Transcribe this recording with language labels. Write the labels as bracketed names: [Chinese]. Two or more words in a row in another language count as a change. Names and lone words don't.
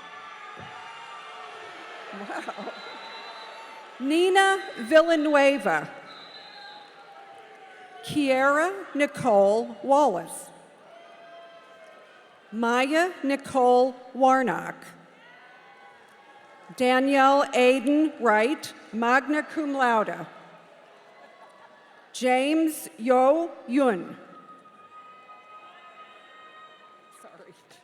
[English] Wow. Nina Villanueva. Kiera Nicole Wallace. Maya Nicole Warnock. Danielle Aiden Wright, [Latin] magna cum laude. [English] James Yo Yun. Sorry.